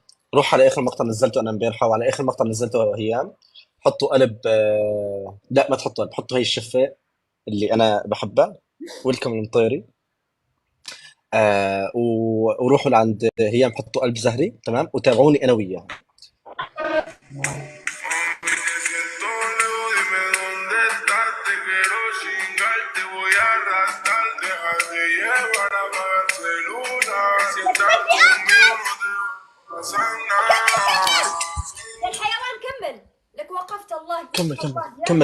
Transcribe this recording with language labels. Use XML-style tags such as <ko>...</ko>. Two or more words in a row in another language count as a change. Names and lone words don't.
<ar>روح على اخر مقطع نزلته انا امبارحه، وعلى اخر مقطع نزلته هيام. حطوا قلب لا ما تحطوا قلب، حطوا هي الشفه اللي انا بحبها، ويلكم المطيري. وروحوا لعند هيام حطوا قلب زهري، تمام؟ وتابعوني انا وياها.</ar> <es>Dime dónde estás, te quiero chingar, te voy a arrastrar, déjate llevar a Barcelona. Si estás conmigo no te pasa nada.</es> <ar>يا الحيوان كمل. لك وقفت الله. كمل كمل الله يا.</ar>